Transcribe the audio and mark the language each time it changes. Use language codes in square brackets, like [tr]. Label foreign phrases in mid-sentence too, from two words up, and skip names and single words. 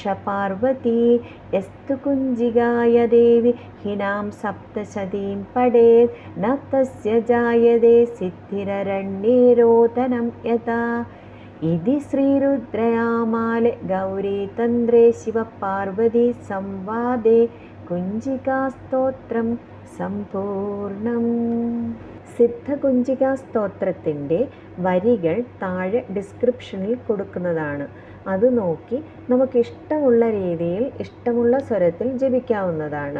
[sa] पार्वती यस्तु कुञ्जिकाय देवी हिनां सप्तशतीं पठेत् न तस्य जायते सिद्धिररण्ये रोदनं यथा इति श्रीरुद्रयामाले गौरीतन्त्रे शिवपार्वती संवादे കുഞ്ചികാസ്തോത്രം സമ്പൂർണം. [ml] സിദ്ധകുഞ്ചികാ സ്തോത്രത്തിൻ്റെ വരികൾ താഴെ ഡിസ്ക്രിപ്ഷനിൽ കൊടുക്കുന്നതാണ്. അത് നോക്കി നമുക്കിഷ്ടമുള്ള രീതിയിൽ ഇഷ്ടമുള്ള സ്വരത്തിൽ ജപിക്കാവുന്നതാണ്.